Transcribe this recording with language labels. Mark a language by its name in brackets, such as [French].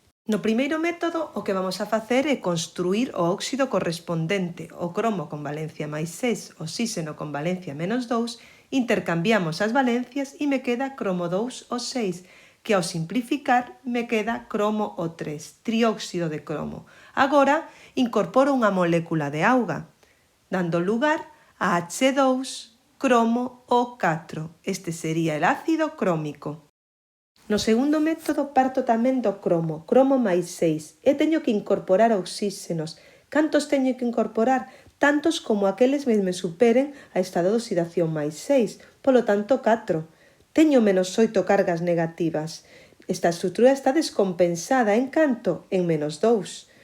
[Galician] No primeiro método, o que vamos a facer é construir o óxido correspondente, o cromo con valencia máis 6, oxígeno con valencia menos 2, intercambiamos as valencias e me queda cromo 2 o 6, que ao simplificar me queda cromo O3, trióxido de cromo. Agora incorporo unha molécula de auga, dando lugar a H2 cromo O4. [Spanish] Este sería el ácido crómico. [Galician] No segundo método parto tamén do cromo máis 6, e teño que incorporar oxígenos. Cantos teño que incorporar? Tantos como aqueles me superen a estado de oxidación máis 6, polo tanto 4. Teño -8 cargas negativas. Esta estrutura está descompensada en canto? En -2.